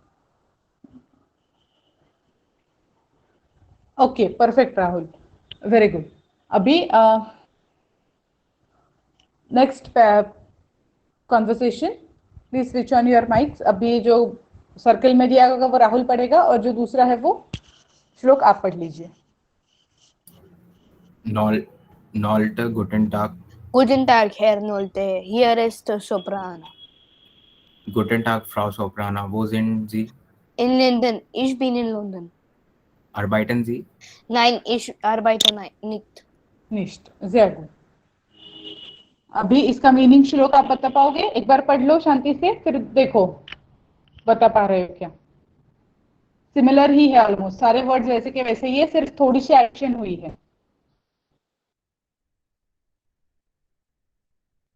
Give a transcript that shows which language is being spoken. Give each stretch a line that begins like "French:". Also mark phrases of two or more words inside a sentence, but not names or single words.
English: okay, perfect Rahul, very good. अभी next conversation, please switch on your mics.
Hindi: अभी जो सर्कल में दिया होगा वो राहुल पढ़ेगा, और जो दूसरा है वो श्लोक आप पढ़ लीजिए।
German: Nolte, guten Tag. Guten Tag, Herr Nolte. Hier ist Soprano. Guten Tag, Frau Soprana. Wo sind Sie? In London. Ich bin in London. Arbeiten Sie? Nein, ich arbeite nicht. निष्ठ, sehr gut।
Hindi: अभी इसका मीनिंग श्लोक आप बता पाओगे? एक बार पढ़ लो शांति से, फिर देखो बता पा रहे हो क्या। सिमिलर ही है ऑलमोस्ट, सारे वर्ड्स वैसे के वैसे ही है, सिर्फ थोड़ी सी एडिशन हुई है।